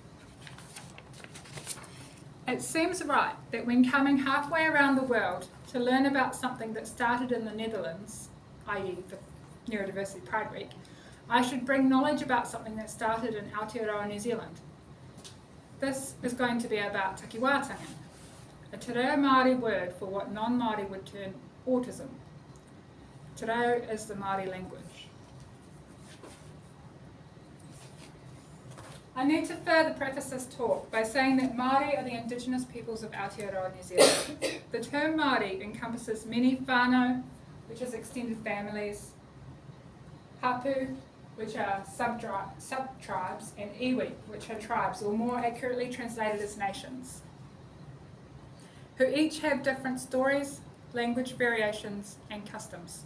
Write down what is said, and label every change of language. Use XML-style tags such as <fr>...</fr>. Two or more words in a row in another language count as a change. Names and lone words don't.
<en>It seems right that when coming halfway around the world to learn about something that started in the Netherlands, i.e. the Neurodiversity Pride Week, I should bring knowledge about something that started in Aotearoa New Zealand. This is going to be about takiwātanga, a</en> <mi>te reo Māori</mi> <en>word for what non-Māori would term autism.</en> <mi>Te reo</mi> <en>is the Māori language. I need to further preface this talk by saying that Māori are the indigenous peoples of Aotearoa New Zealand. The term Māori encompasses many whānau, which is extended families, hapu, which are sub-tribes, and iwi, which are tribes, or more accurately translated as nations, who each have different stories, language variations, and customs.</en>